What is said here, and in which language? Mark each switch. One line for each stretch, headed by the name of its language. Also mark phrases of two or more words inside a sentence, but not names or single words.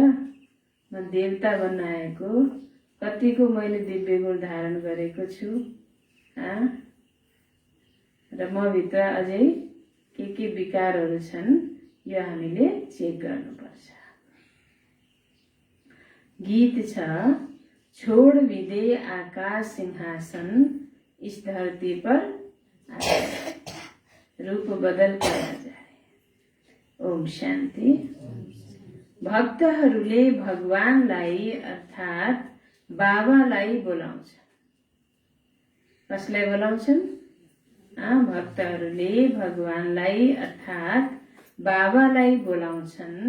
Nepali: म देवता बन्न आएको, कतिको मैले दिव्य गुण धारण गरेको छु र म भित्र अझै के विकारहरू छन्, यो हामीले चेक गर्नुपर्छ। गीत छ,
Hindi: छोड विदे आकाश सिंहासन, इस धरती पर रूप बदल कर जाए। ओम शान्ति।
Nepali: भक्तहरूले भगवानलाई अर्थात् बाबालाई बोलाउँछ। कसलाई बोलाउँछन्? भक्तहरूले भगवानलाई अर्थात् बाबालाई बोलाउँछन्।